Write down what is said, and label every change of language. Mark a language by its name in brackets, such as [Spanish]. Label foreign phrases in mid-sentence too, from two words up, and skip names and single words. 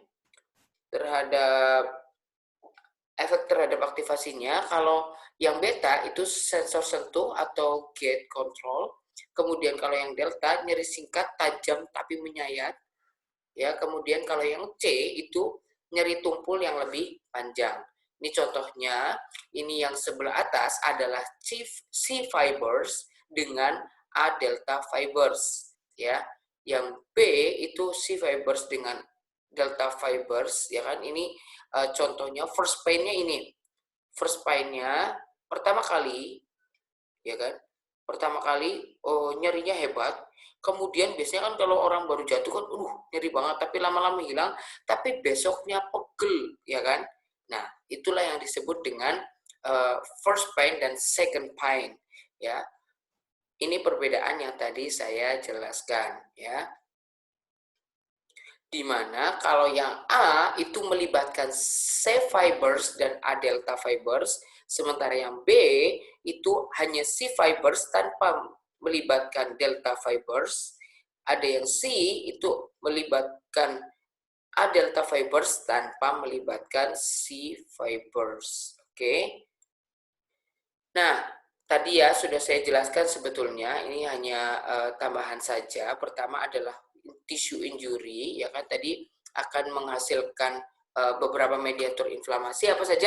[Indonesian] Terhadap efek terhadap aktivasinya, kalau yang beta itu sensor sentuh atau [English] gate control. [Indonesian] Kemudian kalau yang delta nyeri singkat, tajam tapi menyayat. Ya, kemudian kalau yang C itu nyeri tumpul yang lebih panjang. Ini contohnya, ini yang sebelah atas adalah [English] C fibers [Indonesian] dengan [English] A delta fibers, [Indonesian] ya. Yang B itu [English] C fibers [Indonesian] dengan [English] delta fibers, [Indonesian] ya kan? Ini contohnya [English] first pain- [Indonesian] nya ini. [English] First pain- [Indonesian] nya pertama kali, ya kan? Pertama kali nyerinya hebat. Kemudian biasanya kan kalau orang baru jatuh kan nyeri banget, tapi lama-lama hilang, tapi besoknya pegel, ya kan? Nah, itulah yang disebut dengan [English] first pain [Indonesian] dan [English] second pain, [Indonesian] ya. Ini perbedaan yang tadi saya jelaskan, ya. Di mana kalau yang A itu melibatkan [English] C fibers [Indonesian] dan [English] A delta fibers, [Indonesian] sementara yang B itu hanya [English] C fibers [Indonesian] tanpa melibatkan [English] delta fibers. [Indonesian] Ada yang C itu melibatkan [English] A delta fibers [Indonesian] tanpa melibatkan [English] C fibers. [Indonesian] Oke. Nah, tadi ya sudah saya jelaskan sebetulnya, ini hanya tambahan saja. Pertama adalah [English] tissue injury, [Indonesian] ya kan, tadi akan menghasilkan beberapa mediator inflamasi apa saja?